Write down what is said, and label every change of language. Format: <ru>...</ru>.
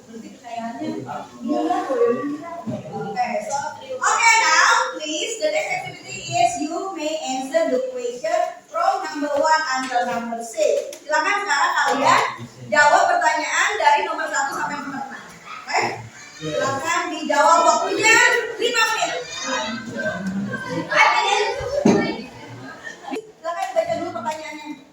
<id>Berarti kekayaannya miliar loh.</id> <en>Okay, now please the next activity is you may answer the question from number 1 until number 6.</en> <id>Silakan sekarang kalian jawab pertanyaan dari nomor 1 sampai nomor 6. Oke? Silakan dijawab, waktunya 5 menit. 5 menit. Silakan baca dulu pertanyaannya.</id>